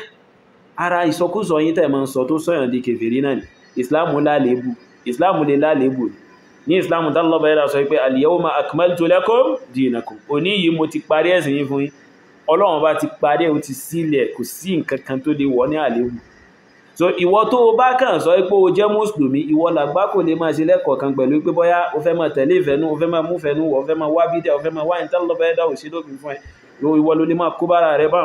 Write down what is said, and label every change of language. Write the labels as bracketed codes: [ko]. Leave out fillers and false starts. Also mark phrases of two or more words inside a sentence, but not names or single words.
[yo] Ara ìsọkúsọ yín tẹ̀ máa ń sọ tó sọ̀yàn di kèfèrí náà ni. Ìsìláàmù lálébù, ìsìláàmù lè lálébù ní ìsìláàmù tán lọ́bàá ẹ̀dà sọ pé [ar] اليوم أكملت لكم دينكم, [yo] òní yìí mo ti parí ẹ̀sìn yín fún yín. Ọlọ́run bá ti parí ẹ̀, ó ti sílẹ̀, kò sí nǹkan kan tó lè wọ́ ní àlébù. So ìwọ tó o bá kàn sọ pé o jẹ́ mùsùlùmí, ìwọ làgbá kò lè máa ṣe lẹ́kọ̀ọ́ kan pẹ̀lú pé bóyá o fẹ́ máa tẹ̀lé ìfẹ́nú, o fẹ́ máa mú fẹ́nú, o fẹ́ máa wá bídíà, o fẹ́ máa wá ìtàn lọ́bàá ẹ̀dà òṣèlógún fún ẹ, ìwọ ló lè máa kó bára rẹ báwọn.